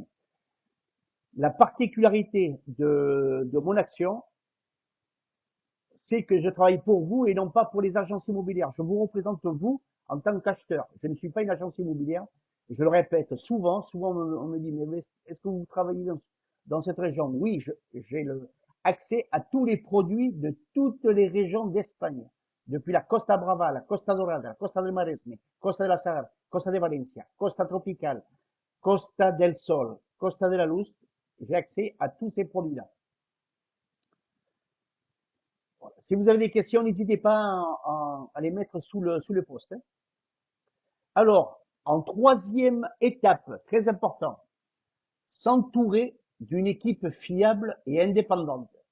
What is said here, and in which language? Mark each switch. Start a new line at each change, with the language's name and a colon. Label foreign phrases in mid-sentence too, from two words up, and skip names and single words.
French: La particularité de mon action, c'est que je travaille pour vous et non pas pour les agences immobilières. Je vous représente vous en tant qu'acheteur. Je ne suis pas une agence immobilière. Je le répète souvent. Souvent, on me dit, mais est-ce que vous travaillez dans cette région? Oui, j'ai accès à tous les produits de toutes les régions d'Espagne. Depuis la Costa Brava, la Costa Dorada, la Costa del Maresme, Costa de la Sahara, Costa de Valencia, Costa Tropical, Costa del Sol, Costa de la Luz. J'ai accès à tous ces produits-là. Voilà. Si vous avez des questions, n'hésitez pas à les mettre sous le post. Hein. Alors, en troisième étape, très important, s'entourer d'une équipe fiable et indépendante.